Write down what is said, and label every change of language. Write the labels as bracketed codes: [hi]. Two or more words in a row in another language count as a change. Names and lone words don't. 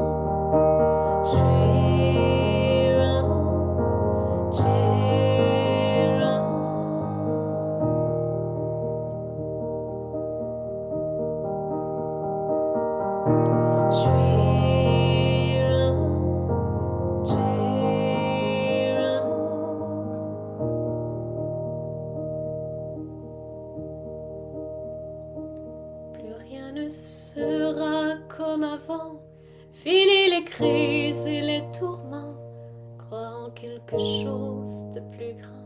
[hi] श्री राम जय राम. श्री राम जय राम. [fr] Plus rien ne sera comme avant. Fini les crises et les tourments. Croire en quelque chose de plus grand.